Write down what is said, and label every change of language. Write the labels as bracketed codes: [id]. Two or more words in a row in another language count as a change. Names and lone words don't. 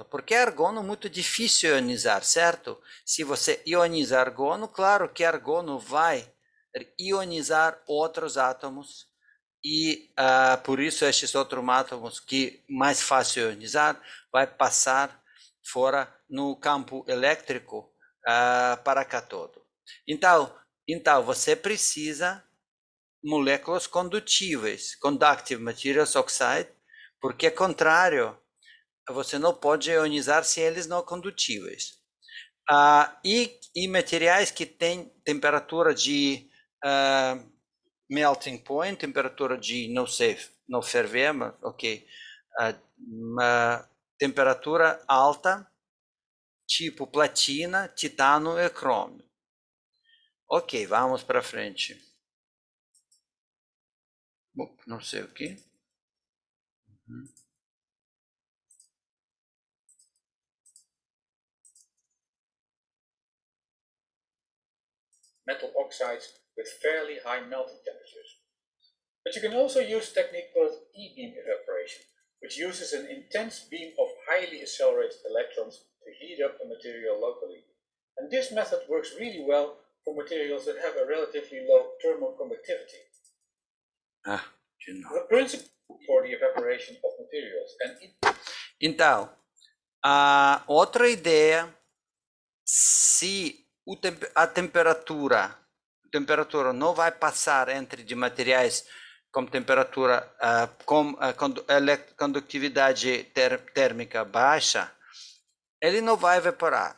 [pt] Porque argono é muito difícil ionizar, certo? Se você ioniza argono, claro que argono vai ionizar outros átomos e por isso estes outros átomos que mais fácil ionizar vai passar fora no campo elétrico para cátodo. Então você precisa moléculas condutíveis, [en] conductive materials oxide, [pt] porque contrário, você não pode ionizar se eles não condutíveis. E materiais que têm temperatura de [en] melting point, [pt] temperatura de, não sei, não ferver, mas ok, uma temperatura alta, tipo platina, titânio e crômio. Ok, vamos para frente. Não sei o que. [en] Metal oxides with fairly high melting temperatures. But you can also use a technique called E-beam evaporation, which uses an intense beam of highly accelerated electrons to heat up a material locally. And this method works really well for materials that have a relatively low thermal conductivity. The principle for the evaporation of materials. [pt] Então, outra ideia, se a temperatura não vai passar entre de materiais com temperatura com condutividade térmica baixa, ele não vai evaporar.